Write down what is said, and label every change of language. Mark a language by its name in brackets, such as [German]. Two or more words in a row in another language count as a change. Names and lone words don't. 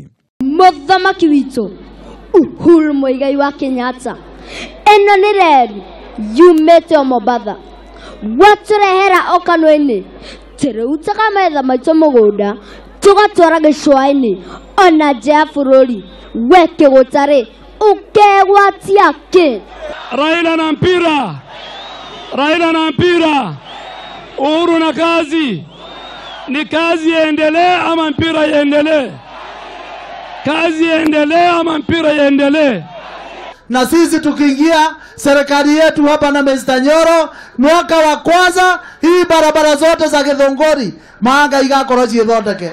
[Kikuyu] Mũthamaki witũ Uhuru Muigai wa Kenyatta, ĩno nĩ reri yumĩte o Mombasa watũrehera o kanua-inĩ, tũrutaga metha maitũ mũgũnda tũgatwara gĩcũa-inĩ ona nja ya bũrũri. We kĩgũtarĩ ũkegwatia kĩ? [Swahili] Raila na mpira, Uhuru na kazi. Ni kazi iendelee ama mpira iendelee? Kazi iendelee ama mpira iendelee? Na sisi tukiingia serikali yetu hapa na Mr. Nyoro, mwaka wa kwanza hii barabara zote za Githongori mahanga [Kikuyu] igakorwo ciĩthondeke.